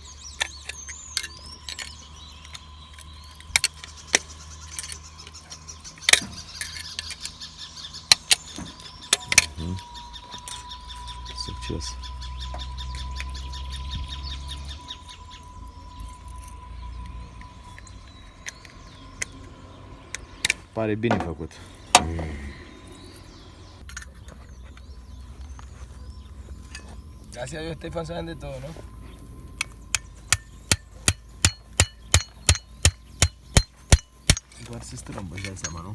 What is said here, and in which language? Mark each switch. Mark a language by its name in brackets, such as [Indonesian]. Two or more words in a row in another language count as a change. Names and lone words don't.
[Romanian] Succes! Pare bine făcut. [Spanish] Gracias a Dios Estefan saben de todo, ¿no? [Romanian] Doar se strâmbă, își dai seama, nu?